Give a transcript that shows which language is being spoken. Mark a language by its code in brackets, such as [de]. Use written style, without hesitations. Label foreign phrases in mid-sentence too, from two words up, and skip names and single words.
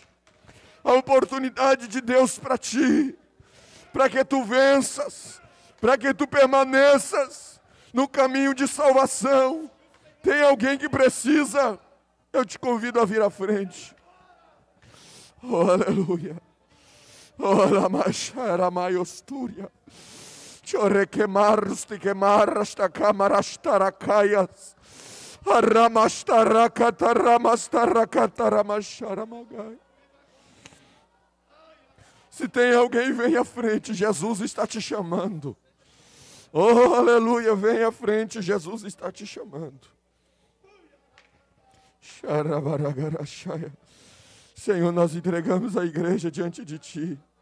[pt] A oportunidade de Deus para ti, para que tu venças, para que tu permaneças no caminho de salvação. Tem alguém que precisa? Eu te convido a vir à frente. Oh, aleluia. Oh, la mashara maiostúria. Chore quemaros te quemaras ta camaras taracaias. Aramastarakataramastaracataramaxaramagai. Se tem alguém, vem à frente, Jesus está te chamando. Oh, aleluia, vem à frente, Jesus está te chamando. Senhor, nós entregamos a igreja diante de Ti.